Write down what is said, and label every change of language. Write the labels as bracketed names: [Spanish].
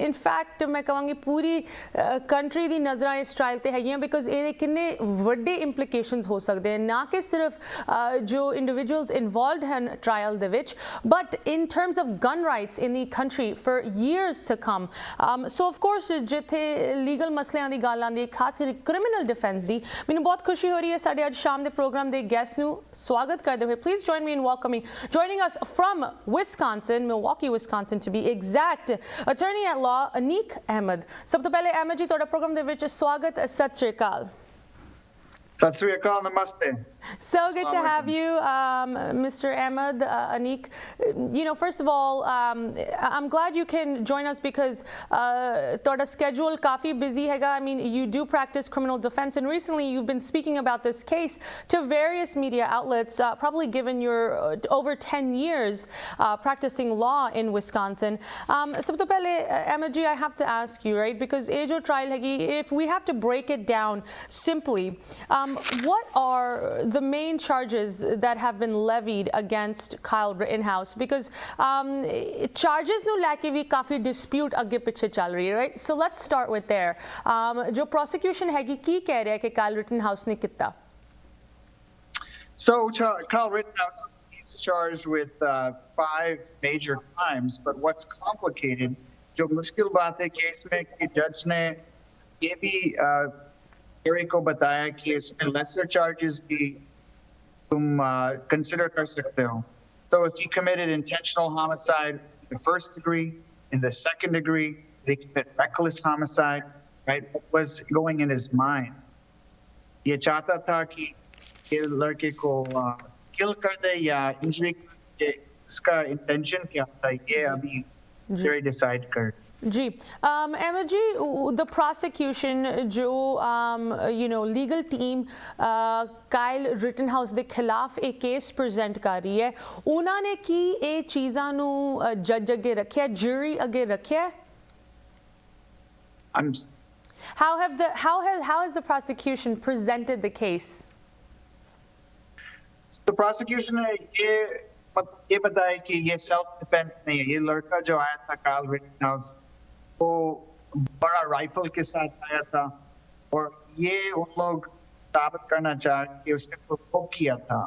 [Punjabi] In fact ਮੈਂ ਕਹਾਂਗੀ ਪੂਰੀ country ਦੀ ਨਜ਼ਰਾਂ ਇਸ ਟਰਾਇਲ ਤੇ ਹੈਗੀਆਂ, ਬਿਕੋਜ਼ ਇਹਦੇ ਕਿੰਨੇ ਵੱਡੇ ਇੰਪਲੀਕੇਸ਼ਨਸ ਹੋ ਸਕਦੇ ਹਨ, ਨਾ ਕਿ ਸਿਰਫ ਜੋ ਇੰਡੀਵਿਜੂਅਲਸ ਇਨਵੋਲਵਡ ਹਨ ਟਰਾਇਲ ਦੇ ਵਿੱਚ, but in terms of gun rights in ਦੀ country for years to come. So of course ਜਿੱਥੇ ਲੀਗਲ ਮਸਲਿਆਂ ਦੀ ਗੱਲ ਆਉਂਦੀ ਹੈ, ਖਾਸ ਕਰਕੇ ਕ੍ਰਿਮੀਨਲ ਡਿਫੈਂਸ ਦੀ, ਮੈਨੂੰ ਬਹੁਤ ਖੁਸ਼ੀ ਹੋ ਰਹੀ ਹੈ ਸਾਡੇ ਅੱਜ ਸ਼ਾਮ ਦੇ ਪ੍ਰੋਗਰਾਮ ਦੇ guest ਨੂੰ ਸਵਾਗਤ ਕਰਦੇ ਹੋਏ। [English] Please join me in welcoming, joining us from Wisconsin, Milwaukee, Wisconsin to be exact, attorney at law Anik Ahmed। [Punjabi] ਸਭ ਤੋਂ ਪਹਿਲੇ ਅਹਿਮਦ ਜੀ ਤੁਹਾਡਾ ਪ੍ਰੋਗਰਾਮ ਦੇ ਵਿੱਚ ਸਵਾਗਤ। ਸਤਿ ਸ਼੍ਰੀ ਅਕਾਲ। Sat Sri Akal, namaste. [English] So good to have you, Mr. Ahmed, Anik. You know, first of all, I'm glad you can join us because [Punjabi] ਤੁਹਾਡਾ schedule ਕਾਫੀ busy ਹੈਗਾ. [English] I mean, you do practice criminal defense, and recently you've been speaking about this case to various media outlets, probably given your over 10 years practicing law in Wisconsin. [Punjabi] ਸਭ ਤੋਂ ਪਹਿਲੇ [English] Ahmed ji, I have to ask you, right, because [Punjabi] ਇਹ ਜੋ trial ਹੈਗੀ, [English] if we have to break it down simply, what are the main charges that have been levied against Kyle Rittenhouse? [Punjabi] Because charges ਨੂੰ ਲੈ ਕੇ ਵੀ ਕਾਫੀ dispute ਅੱਗੇ ਪਿੱਛੇ ਚੱਲ ਰਹੀ ਹੈ, right? [English] So let's start with there. [Punjabi] ਜੋ prosecution ਹੈਗੀ ਕੀ ਕਹਿ ਰਿਹਾ ਕਿ Kyle Rittenhouse ਨੇ ਕੀਤਾ? [English] So Kyle Rittenhouse is charged with 5 major crimes, but what's complicated, [Hindi] जो मुश्किल बात है केस में कि जज ने ये भी Gary को बताया कि इसमें lesser charges भी तुम consider कर सकते हो. [English] So if he committed intentional homicide in the first degree, in the second degree, they commit reckless homicide, right? What was going in his mind? [Hindi] ये चाहता था कि ये लड़के को kill कर दे या injury कर दे, इसका intention क्या था ये अभी jury decide कर. जी अहमद जी, [English] the prosecution [Punjabi] जो [English] you know legal team [Punjabi] ਕਾਇਲ ਰਿਟਨਹਾਊਸ ਦੇ ਖਿਲਾਫ ਇਹ ਕੇਸ ਪ੍ਰੈਜ਼ੈਂਟ ਕਰ ਰਹੀ ਹੈ, ਉਹਨਾਂ ਨੇ ਕੀ ਇਹ ਚੀਜ਼ਾਂ ਨੂੰ ਜੱਜ ਅੱਗੇ ਰੱਖਿਆ, ਜੂਰੀ ਅੱਗੇ ਰੱਖਿਆ? [English] How has the prosecution presented the case? [Hindi] The prosecution ने ये बताया कि ये सेल्फ डिफेंस नहीं है, ये लड़का जो आया था काइल रिटनहाउस वो बड़ा राइफल के साथ आया था और ये उन लोग साबित करना चाह कि उसने प्रोवोक किया था।